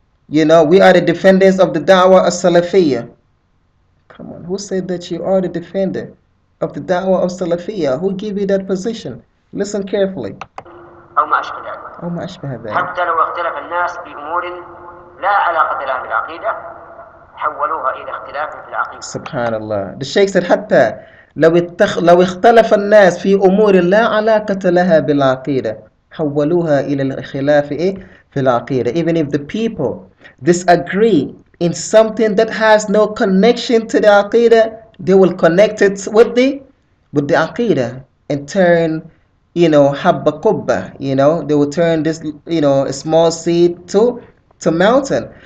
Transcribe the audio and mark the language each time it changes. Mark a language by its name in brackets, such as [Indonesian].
[English] You know, we are the defenders of the Da'wah as-Salafiyah. Come on, who said that you are the defender of the Da'wah of Salafiyah? Who gave you that position? Listen carefully. [Arabic] أو ما أشبه ذلك. حتى لو اختلف الناس بأمور لا علاقة لها بالعقيدة حولوها إلى اختلاف في العقيدة. سبحان الله. [English] The Sheikh said [Arabic] حتى لو اختلف الناس في أمور لا علاقة لها بالعقيدة حولوها إلى الخلاف في العقيدة. [English] Even if the people disagree in something that has no connection to the Aqidah, they will connect it with the Aqidah and turn, habba kubba, they will turn this, a small seed to mountain.